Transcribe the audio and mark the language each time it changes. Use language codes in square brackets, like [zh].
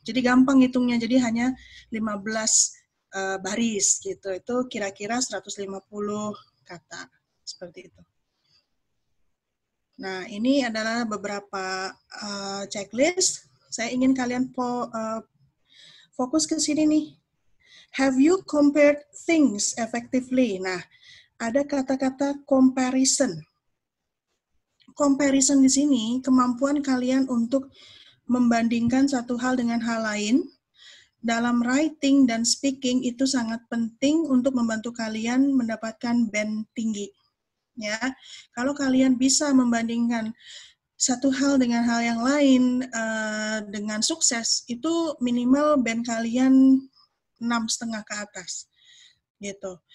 [id] Jadi gampang hitungnya, jadi hanya 15 baris gitu. Itu kira-kira 150 kata. Seperti itu. Nah, ini adalah beberapa checklist. Saya ingin kalian fokus ke sini nih. [en] Have you compared things effectively? [id] Nah, ada kata-kata comparison. Comparison di sini kemampuan kalian untuk membandingkan satu hal dengan hal lain dalam writing dan speaking itu sangat penting untuk membantu kalian mendapatkan band tinggi. Ya, kalau kalian bisa membandingkan satu hal dengan hal yang lain dengan sukses, itu minimal band kalian 6,5 ke atas, gitu.